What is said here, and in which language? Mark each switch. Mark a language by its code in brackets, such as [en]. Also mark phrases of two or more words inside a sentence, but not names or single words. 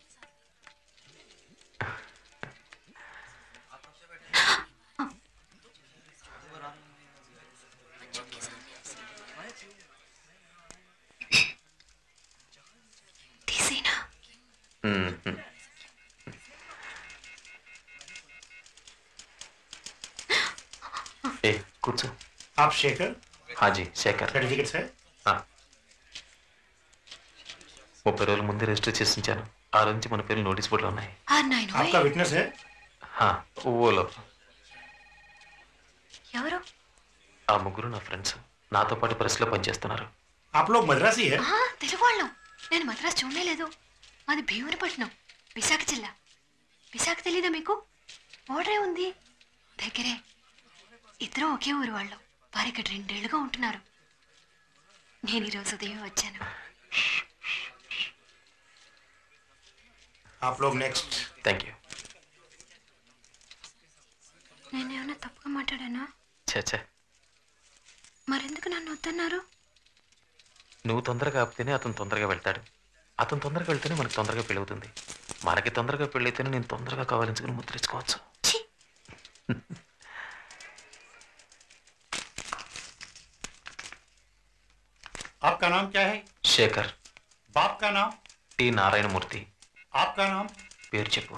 [te] తీసేనా? ఏ కూర్చో. [hi] आप शेखर? हाँ जी शेखर. सर्टिफिकेट्स है? [te] 30 రోజుల ముందే రిజిస్టర్ చేసి ఉంచాను. ఆ రోజు నుంచి మన పేర్లు నోటీస్ బోర్డులో ఉన్నాయి. [hi] आपका विटनेस है? हाँ वो लोग. [te] ఎవరు? ఆ ముగ్గురు నా ఫ్రెండ్స్. నాతో పాటు ప్రెస్లో పనిచేస్తున్నారు. [hi] आप लोग मद्रासी है? [te] తెలుగు వాళ్ళం. నేను మద్రాసు చూడలేదు. మాది భీమునిపట్నం, విశాఖ జిల్లా. విశాఖ తెలీదా మీకు? ఓడరే ఉంది దగ్గరే. ఇద్దరు ఒకే ఊరు వాళ్ళు. వారు ఇక్కడ 2 ఏళ్లుగా ఉంటున్నారు. నేను ఈరోజు ఉదయం వచ్చాను. [hi] आप लोग नेक्स्ट. [en] Thank you. [te] నేనేమన్నా తప్పుగా మాట్లాడానా? చచ్చా, మరెందుకు నన్ను వద్దన్నారు? నువ్వు తొందరగా ఆపితేనే అతను తొందరగా వెళ్తాడు. అతను తొందరగా వెళ్తేనే మనకు తొందరగా పెళ్ళవుతుంది. మనకి తొందరగా పెళ్ళైతేనే నేను తొందరగా కావాలించుకుని ముద్రించుకోవచ్చు. [hi] आपका नाम क्या है? शेखर. बाप का नाम? टी नारायणमूर्ति. आपका नाम? [te] పేరు చెప్పు.